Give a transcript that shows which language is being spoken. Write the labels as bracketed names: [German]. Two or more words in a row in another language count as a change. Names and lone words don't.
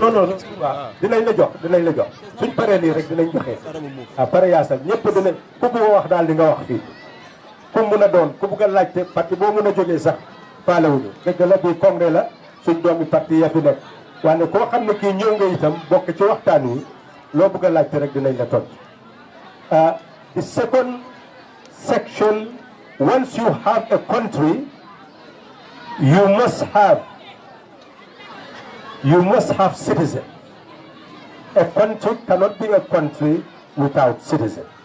[Wolof] non non waaw dinañ la jox suñ paree lii rek dinañ joxe pare yaasal ñëpp dinañ ku bëgg a wax daal di nga wax fii ku mun a doon ku bëgg a laajte parti boo mun a jógee sax faalewuñu dëgg la bii congrès la suñ doomi parti ya fi nekk waaye koo xam ne kii ñëw nga itam bokk ci waxtaan wi loo bëgg a laajte rek dinañ la tontu. [English] The second section, once you have a country, you must have citizens. A country cannot be a country without citizens.